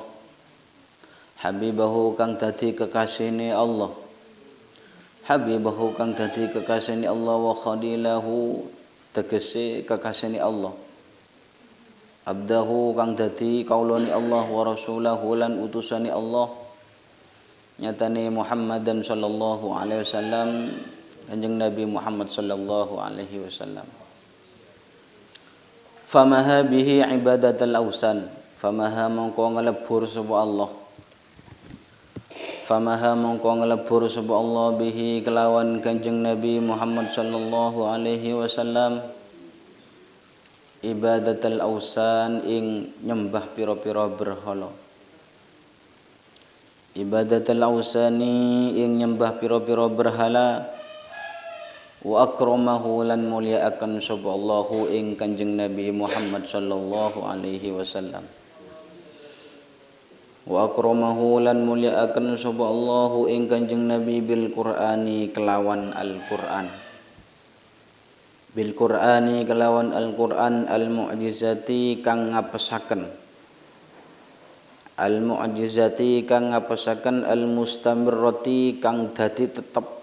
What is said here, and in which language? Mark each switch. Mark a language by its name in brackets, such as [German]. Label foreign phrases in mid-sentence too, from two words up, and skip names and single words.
[Javanese] Habibahu kang dadi kekasihne Allah. Habibahu kang dadi kekasihne Allah [Arabic] وخليله [Javanese] tegese kekasihane Allah. Abdahu kang dadi kaulane Allah [Arabic] ورسوله [Javanese] lan utusane Allah. Nyatane [Arabic] محمدا صلى الله عليه وسلم [Javanese] kanjeng Nabi Muhammad [Arabic] صلى الله عليه وسلم. فمحا به عبادة الأوثان. [Javanese] Famaha mongko nglebur sapa Allah. Famaha mongko nglebur sapa Allah bihi kelawan kanjeng Nabi Muhammad [Arabic] صلى الله عليه وسلم عبادة الأوثان [Javanese] ing nyembah pira-pira berhala. [Arabic] عبادة الأوثان [Javanese] ing nyembah pira-pira berhala [Arabic] وأكرمه [Javanese] lan mulyaaken sapa Allahu ing kanjeng Nabi Muhammad [Arabic] صلى الله عليه وسلم. وأكرمه [Javanese] lan mulyaaken sapa Allahu ing kanjeng Nabi [Arabic] بالقرآن [Javanese] kelawan Al-Qur'an. [Arabic] بالقرآن [Javanese] kelawan Al-Qur'an al-mu'jizati kang ngapesaken. Al-mu'jizati kang ngapesaken al-mustamirrati kang dadi tetep.